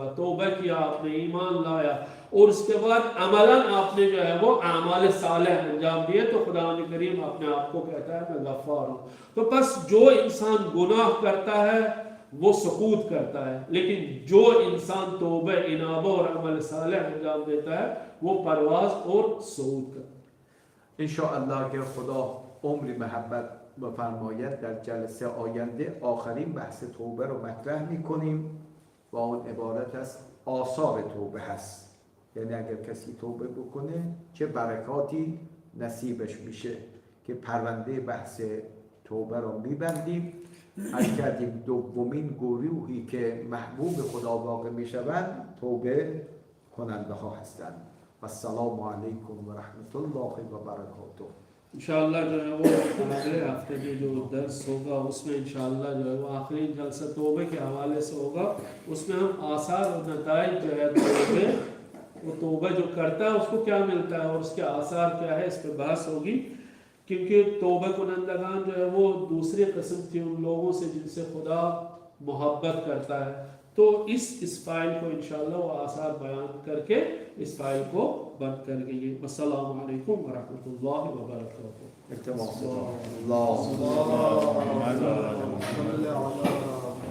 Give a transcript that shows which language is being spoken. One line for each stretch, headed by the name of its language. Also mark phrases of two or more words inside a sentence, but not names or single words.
Urdu: توبہ کیا آپ نے، ایمان لایا اور اس کے بعد عملاً آپ نے جو ہے وہ اعمال صالح انجام دیے، تو خداوند کریم اپنے آپ کو کہتا ہے میں غفار ہوں. تو بس جو انسان گناہ کرتا ہے وہ سقوط کرتا ہے، لیکن جو انسان توبہ انابہ اور عمل صالح انجام دیتا ہے وہ پرواز اور صعود کرتا ہے.
Persian: ان‌شاءالله که خدا عمر محبت بفرماید در جلسه آینده آخرین بحث توبه رو مطرح میکنیم و اون عبارت از آثار توبه هست، یعنی اگر کسی توبه بکنه چه برکاتی نصیبش میشه، که پرونده بحث توبه رو میبندیم. از کردیم دومین گروهی که محبوب خدا واقع میشوند توبه کننده ها هستند.
Arabic: و السلام علیکم و رحمت الله و برکاته.
Urdu: ان شاء اللہ جو ہے وہ اگلے ہفتے میں جو درس ہوگا اس میں ان شاء اللہ جو ہے وہ آخری جلسہ توبے کے حوالے سے ہوگا. اس میں ہم آثار اور نتائج جو ہے توبے، وہ توبہ جو کرتا ہے اس کو کیا ملتا ہے اور اس کے آثار کیا ہے، اس پر بحث ہوگی. کیونکہ
Persian: توبه کنندگان
Urdu: جو ہے وہ دوسری قسم تھی ان لوگوں سے جن سے خدا محبت کرتا ہے. تو اس فائل کو ان شاء اللہ وہ آثار بیان کر کے اس فائل کو بند کر دیں گے.
Arabic: السلام عليكم ورحمة الله وبركاته.